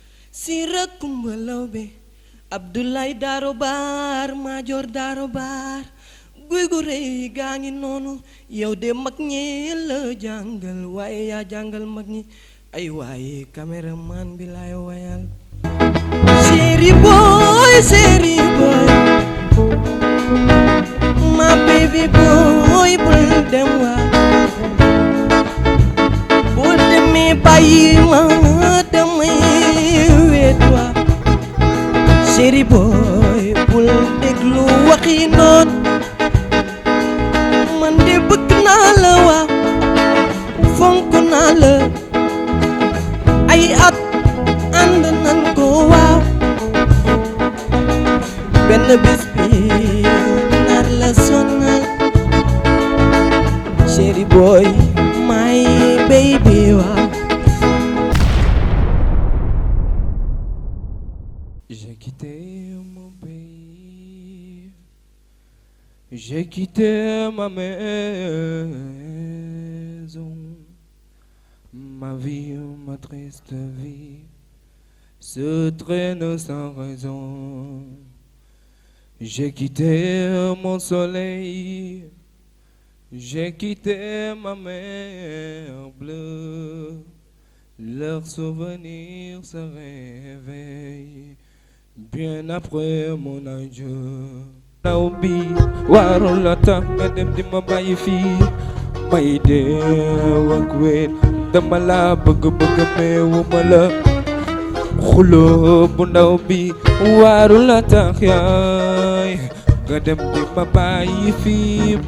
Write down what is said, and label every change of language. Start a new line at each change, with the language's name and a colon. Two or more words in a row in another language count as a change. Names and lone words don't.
Wolof: Sira Kumba Lawbe, Abdoulaye Daro Baar, Major Daro Baar. Guy gu rëy gaa ngi noonu. Yow de mag ñi la jàngal, waaye yaa jàngal mag ñi. Ay waaye caméraman bi laay wayal. Chéri boy, chéri boy.
English: My baby boy,
Wolof: bul dem waa. Bul demee bàyyi ma, damay wéet waa. Chéri boy, bul déglu waxi noon. Man de bëgg naa la waa. Fonk naa la. Ay at ànd nan ko waaw. Benn bés bi nar la sonal.
English: Chéri boy, my baby,
Wolof: waaw.
French: J'ai quitté mon pays. J'ai quitté ma maison. Ma vie, ma triste vie, se traîne sans raison. J'ai quitté mon soleil. J'ai quitté ma mer bleue. Leurs souvenirs se réveillent bien après mon adieu.
Wolof: Ndaw bi warul la tax nga dem di ma bàyyi fii. May deew ak wéet, dama la bëgg, bëgg meewu ma la. Xuloo bu ndaw bi warul la tax yaay nga dem di ma bàyyi fii.